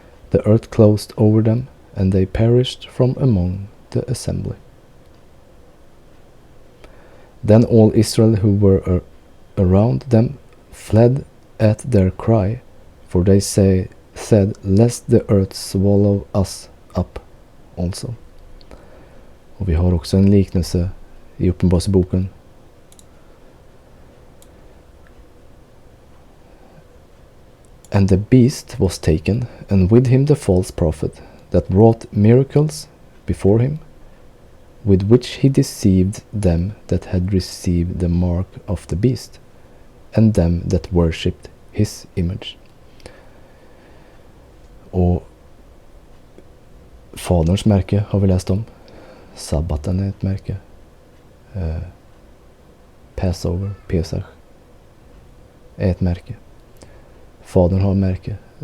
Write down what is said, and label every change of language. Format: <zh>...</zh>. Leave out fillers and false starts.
<en>The earth closed over them, and they perished from among the assembly. Then all Israel who were around them fled at their cry, for they said, Lest the earth swallow us up also.</en> <sv>Och vi har också en liknelse i Uppenbarelseboken.</sv> <en>And the beast was taken, and with him the false prophet, that wrought miracles before him, with which he deceived them that had received the mark of the beast, and them that worshipped his image.</en> <sv>Och faderns märke har vi läst om. Sabbaten är ett märke. Passover, Pesach, är ett märke. Fadern har märke.</sv>